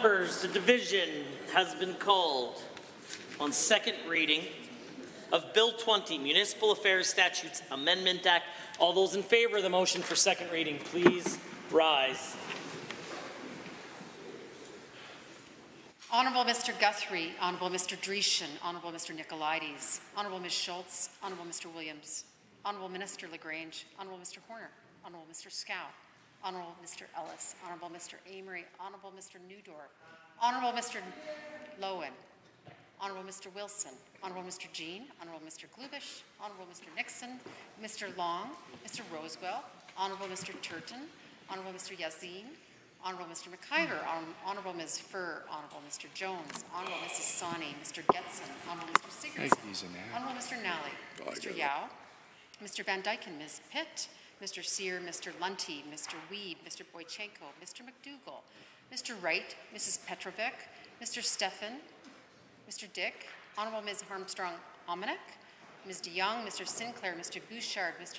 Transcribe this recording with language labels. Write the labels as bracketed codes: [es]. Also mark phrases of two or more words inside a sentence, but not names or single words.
[en] Members, the division has been called on second reading of Bill 20, Municipal Affairs Statutes Amendment Act. All those in favor of the motion for second reading, please rise. Honourable Mr. Guthrie, Honourable Mr. Dreeshen, Honourable Mr. Nicolaides, Honourable Ms. Schultz, Honourable Mr. Williams, Honourable Minister LaGrange, Honourable Mr. Horner, Honourable Mr. Scow, Honourable Mr. Ellis, Honourable Mr. Amory, Honourable Mr. Newdorf, Honourable Mr. Lowen, Honourable Mr. Wilson, Honourable Mr. Jean, Honourable Mr. Glubish, Honourable Mr. Nixon, Mr. Long, Mr. Rosewell, Honourable Mr. Turton, Honourable Mr. Yazin, Honourable Mr. McIver, Honourable Ms. Furr, Honourable Mr. Jones, Honourable Mrs. Sawney, Mr. Getson, Honourable Mr. Sigurdsson, Honourable Mr. Nally, Mr. Yao, Mr. Van Dyken, Ms. Pitt, Mr. Sear, Mr. Lunty, Mr. Weed, Mr. Boychenko, Mr. McDougall, Mr. Wright, Mrs. Petrovic, Mr. Stefan, Mr. Dick, Honourable Ms. Armstrong-Almanac, Ms. DeYoung, Mr. Sinclair, Mr. Bouchard, Mr.